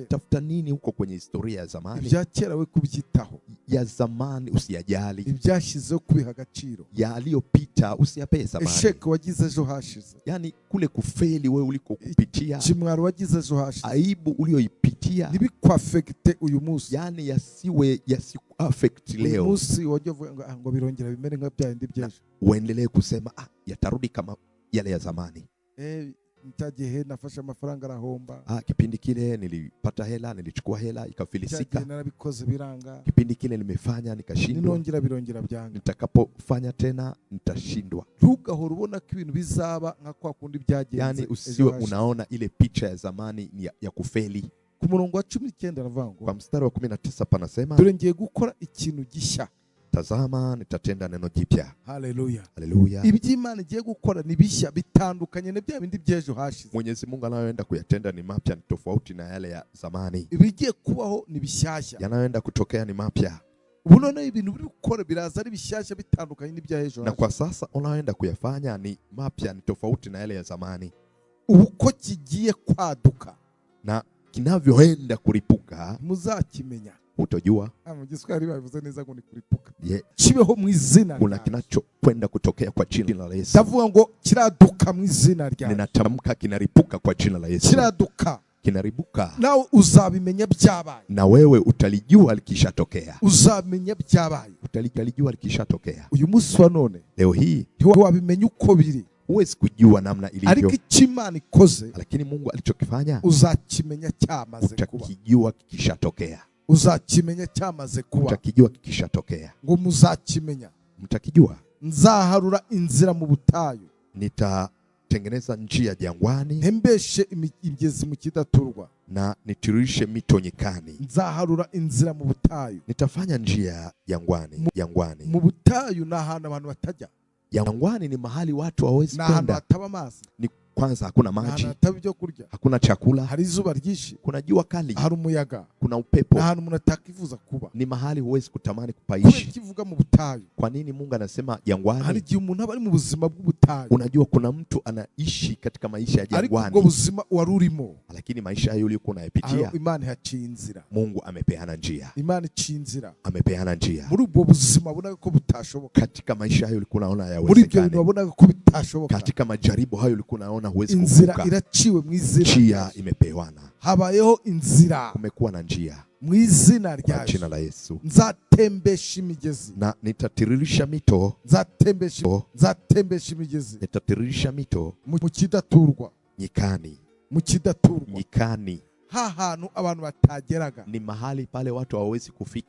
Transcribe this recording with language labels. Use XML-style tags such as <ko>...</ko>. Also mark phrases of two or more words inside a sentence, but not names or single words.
<sw>Unatafuta nini huko kwenye historia ya zamani?</sw> <rw>Ibya kera we kubyitaho.</rw> <sw>Ya zamani usiyajali.</sw> <rw>Ibyashizeho kubiha agaciro.</rw> <sw>Yaliyopita usiyapee zamani.</sw> <rw>Esheke wagize ejo hashize,</rw> <sw>yani kule kufeli wewe uliko kupitia,</sw> <rw>kimwaro wagize ejo hashize,</rw> <sw>aibu ulioipitia,</sw> <rw>nibikwaffecte uyu munsi,</rw> <sw>yani yasiku-affect leo.</sw> <rw>Uyu munsi wajya uvuga ngo birongera bimere nka bya bindi by'ejo,</rw> <sw>uendelee kusema yatarudi kama yale ya zamani.</sw> <rw>Ntagihe nafashe amafaranga arahomba,</rw> <sw>kipindi kile nilipata hela, nilichukua hela ikafilisika,</sw> <rw>narabikoze biranga,</rw> <sw>kipindi kile nimefanya nikashindwa,</sw> <rw>birongera byanga,</rw> <sw>nitakapofanya tena nitashindwa.</sw> <rw>Ntugahora ubona ko ibintu bizaba nka kwa kundi byagenze.</rw> <sw>Yani usiwe unaona ile picha ya zamani ya kufeli.</sw> <rw>Ku murongo wa 19 aravango,</rw> <sw>kwa mstari wa 19 panasema,</sw> <rw>dore ngiye gukora ikintu gishya,</rw> <sw>tazama nitatenda neno jipya.</sw> <rw>Haleluya,</rw> <sw>haleluya.</sw> <rw>Iby'Imana igiye gukora ni bishya, bitandukanye na bya bindi by'ejo hashize.</rw> <sw>Mwenyezi Mungu anayoenda kuyatenda ni mapya, ni tofauti na yale ya zamani.</sw> <rw>Ibigiye kubaho ni bishyashya,</rw> <sw>yanayoenda kutokea ni mapya.</sw> <rw>Ubuno ibintu biri gukora biraza ari bishyashya, bitandukanye n'ibya ejo.</rw> <sw>Na kwa sasa unayoenda kuyafanya ni mapya, ni tofauti na yale ya zamani.</sw> <rw>uko kigiye kwaduka</rw> <sw>na kinavyoenda kuripuka</sw> <rw>muzakimenya.</rw> <sw>utojua.</sw> <rw>Mu Giswahili bavuze neza ngo ni kuripuka.</rw> <en>Yeah.</en> <rw>Kibeho mu izina.</rw> <sw>Kuna kinachokwenda kutokea kwa jina la Yesu.</sw> <rw>Ndavuga ngo kiraduka mu izina rya.</rw> <sw>Ninatamka kinaripuka kwa jina la Yesu.</sw> <rw>Kiraduka.</rw> <sw>Kinaribuka.</sw> <rw>Nawe uzabimenya byabaye.</rw> <sw>Na wewe utalijua likishatokea.</sw> <rw>Uzamenya byabaye.</rw> <sw>Utalijua likishatokea.</sw> <rw>Uyu munsi wa none</rw> <sw>leo hii</sw> <rw>wabimenya uko biri.</rw> <sw>Huwezi kujua namna ilivyo.</sw> <rw>Ariko Imana ikoze,</rw> <sw>lakini Mungu alichokifanya</sw> <rw>uzakimenya cyamaze kuba.</rw> <sw>Utakijua kikishatokea.</sw> <rw>Uzakimenya cyamaze kuba.</rw> <sw>Utakijua kikishatokea.</sw> <rw>Ngo muzakimenya.</rw> <sw>Mtakijua.</sw> <rw>Nzaharura inzira mu butayu.</rw> <sw>Nitatengeneza njia jangwani.</sw> <rw>Ntembeshe imigezi mu kidaturwa.</rw> <sw>Na nitirishe mito nyikani.</sw> <rw>Nzaharura inzira mu butayu.</rw> <sw>Nitafanya njia jangwani.</sw> <rw>Mu butayu na ahantu abantu batajya.</rw> <sw>Jangwani ni mahali watu hawezi kwenda. Na</sw> <rw>ahantu hataba amazi.</rw> <sw>Ni kwanza hakuna maji.</sw> <rw>Hataba ibyo kurya.</rw> <sw>Hakuna chakula.</sw> <rw>Hari izuba ryinshi.</rw> <sw>Kuna jua kali.</sw> <rw>Hari umuyaga.</rw> <sw>Kuna upepo.</sw> <rw>Na ahantu umuntu atakifuza kuba.</rw> <sw>Ni mahali huwezi kutamani kupaishi.</sw> <rw>Kivuga mu butayu.</rw> <sw>Kwa nini Mungu anasema jangwani?</sw> <rw>Hari igihe umuntu aba ari mu buzima bw'ubutayu.</rw> <sw>Unajua kuna mtu anaishi katika maisha ya jangwani.</sw> <rw>Ariko buzima warurimo.</rw> <sw>Lakini maisha hayo uliokuwa unayapitia.</sw> <rw>Imana yaciye inzira.</rw> <sw>Mungu amepeana njia.</sw> <rw>Imana iciye inzira.</rw> <sw>Amepeana njia.</sw> <rw>Muri ubwo buzima ubona ko butashoboka.</rw> <sw>Katika maisha hayo ulikuwa unaona hayawezekani.</sw> <rw>Muri ibyo bintu ubona ko bitashoboka.</rw> <sw>Katika majaribu hayo ulikuwa unaona huwezi kuvuka.</sw> <rw>Inzira iraciwe mu izina.</rw> <sw>Njia imepewana.</sw> <rw>Habayeho inzira.</rw> <sw>Kumekuwa na njia.</sw> <rw>Mu izina rya</rw> <sw>jina la Yesu.</sw> <rw>Nzatembesha imigezi.</rw> <sw>Na nitatiririsha mito.</sw> <rw>Nzatembesha imigezi.</rw> <sw>Nitatiririsha mito.</sw> <rw>Mu kidaturwa.</rw> <sw>Nyikani.</sw> <rw>Mu kidaturwa.</rw> <sw>Nyikani.</sw> <rw>Hantu abantu batageraga.</rw> <sw>Ni mahali pale watu hawawezi kufika.</sw>